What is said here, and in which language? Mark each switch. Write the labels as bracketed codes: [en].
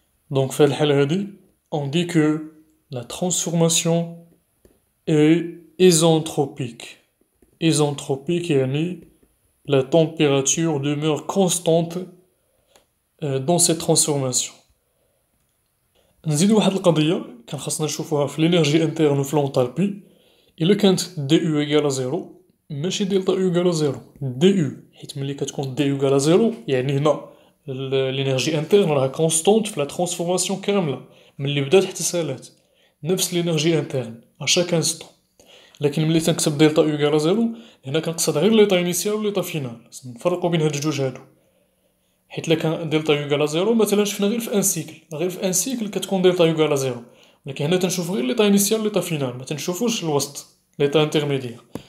[fr] Donc [ar] في الحالة هذه, [fr] on dit que la transformation est isentropique. Isentropique [ar] يعني [fr] la température demeure constante dans cette transformation. [ar] نزيدو واحد القضية كان خاصنا نشوفوها في l'énergie interne وفي l'enthalpie. إلا كانت [fr] du égale à 0 [ar] ماشي [fr] دلتا U égale à 0 du [ar] حيت ملي كتكون [fr] du égale à 0 [ar] يعني هنا [fr] l'énergie interne [ar] راها [fr] constante في la transformation [ar] كاملة ملي بدات حتى سالات نفس [fr] l'énergie interne à chaque instant. [ar] لكن ملي تنكتب دلتا [fr] U égale à 0 [ar] هنا كنقصد غير [fr] ليطا إنيسيال [ar] و [fr] ليطا فينال. [ar] نفرقو بين هاد الجوج هادو حيت إلا كان [fr] دلتا يو إيكال زيرو [ar] مثلا شفنا غير في [fr] ان سيكل، [ar] غير في ان سيكل كتكون دلتا يو إيكال زيرو، ولكن هنا تنشوفو غير [fr] ليطا إنيسيال ليطا فينال، [ar] ما تنشوفوش الوسط [fr] ليطا انترميديير.